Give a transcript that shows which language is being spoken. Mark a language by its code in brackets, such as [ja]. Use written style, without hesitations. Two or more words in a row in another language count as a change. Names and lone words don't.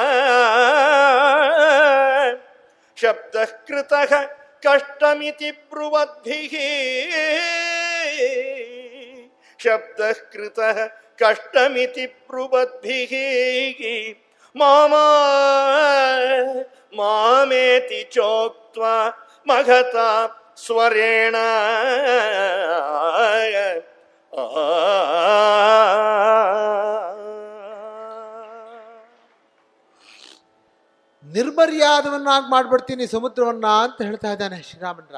[sa] ಶಬ್ದಃ ಕೃತಃ ಕಷ್ಟಮಿತಿ ಬ್ರುವದ್ಭಿಃ ಶಬ್ದಃ ಕೃತಃ ಕಷ್ಟಮಿತಿ ಬ್ರುವದ್ಭಿಃ ಮಾಮೇತಿ ಚೋಕ್ತ್ವಾ ಮಘತಾ ಸ್ವರೇಣ [kn] ನಿರ್ಮರ್ಯಾದವನ್ನಾಗಿ ಮಾಡ್ಬಿಡ್ತೀನಿ ಸಮುದ್ರವನ್ನ ಅಂತ ಹೇಳ್ತಾ ಇದ್ದಾನೆ ಶ್ರೀರಾಮಚಂದ್ರ.